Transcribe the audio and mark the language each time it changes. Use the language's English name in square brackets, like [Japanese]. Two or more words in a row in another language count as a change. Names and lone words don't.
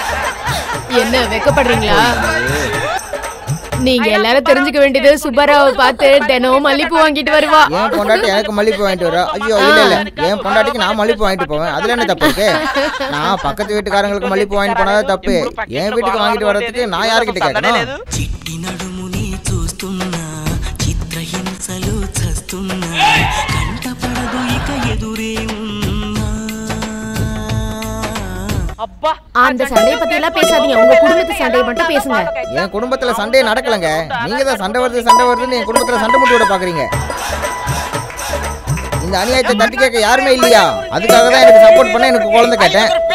[Tamil] என்ன வெக்கப்படுறீங்களா? நீங்க எல்லாரும் தெரிஞ்சுக்க வேண்டியது சுப்பராவை பார்த்து தினம் மல்லிப்பூ வாங்கிட்டு வருவா. என் பொண்டாட்டி எனக்கு மல்லிப்பூ வாங்கிட்டு வரா? ஐயோ இல்ல இல்ல, என் பொண்டாட்டிக்கு நான் மல்லிப்பூ வாங்கிட்டு போவேன். அதுல என்ன தப்பு இருக்கு? நான் பக்கத்து வீட்டுக்காரங்களுக்கு மல்லிப்பூ வாங்கிட்டு போனாதான் தப்பு. என் வீட்டுக்கு வாங்கிட்டு வர்றதுக்கு நான் யார்கிட்ட கேட்கணும்? [Telugu] చిట్టి నడుముని చూస్తున్నా చిత్రహింసలు చస్తున్నా కంటపడదు ఇక ఎదురే ఉన్నా [Tamil] அந்த சண்டைய பத்தி எல்லாம் பேசாதீங்க, உங்க குடும்பத்து சண்டைய மட்டும் பேசுங்க. என் குடும்பத்துல சண்டையே நடக்கலங்க. நீங்க தான் சண்டை வருதுன்னு என் குடும்பத்துல சண்டை முட்டி விட பாக்குறீங்க. இந்த அநியாயத்தை தட்டி கேட்க யாருமே இல்லையா? அதுக்காக தான் எனக்கு சப்போர்ட் பண்ண எனக்கு குழந்தை கேட்டேன்.